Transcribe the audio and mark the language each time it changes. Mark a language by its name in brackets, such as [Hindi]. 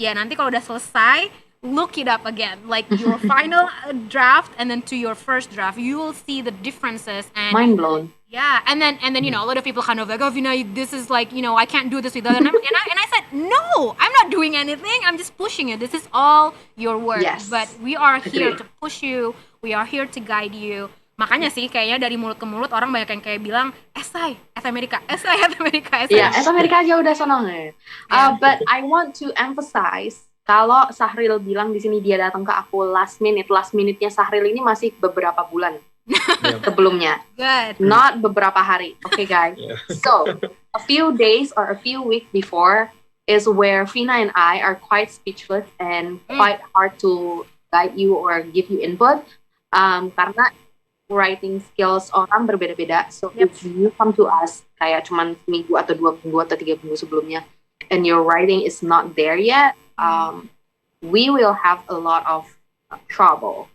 [Indonesian] ya nanti kalau udah selesai, [English] look it up again, like your final draft and then to your first draft, you will see the differences and Mind blown. yeah, and then you know a lot of people kind of like, oh, Vina, this is like, you know, I can't do this without, and I said no, I'm not doing anything, I'm just pushing it. This is all your work, Yes. but we are here Agree. to push you, we are here to guide you. [Indonesian] Makanya sih kayaknya dari mulut ke mulut orang banyak yang kayak bilang esai Amerika. Iya, Amerika aja udah seneng ya. [English] But I want to emphasize [Indonesian] kalau Sahril bilang di sini dia datang ke aku last minute-nya Sahril ini masih beberapa bulan sebelumnya. [English] Good. Not [Indonesian] beberapa hari. [English] Okay, guys. Yeah. So, a few days or a few weeks before is where Vina and I are quite speechless and quite hard to guide you or give you input. [Indonesian] Karena writing skills orang berbeda-beda. [English] So if you come to us [Indonesian] kayak cuman seminggu atau 2 minggu atau 3 minggu sebelumnya [English] and your writing is not there yet, we will have a lot of trouble.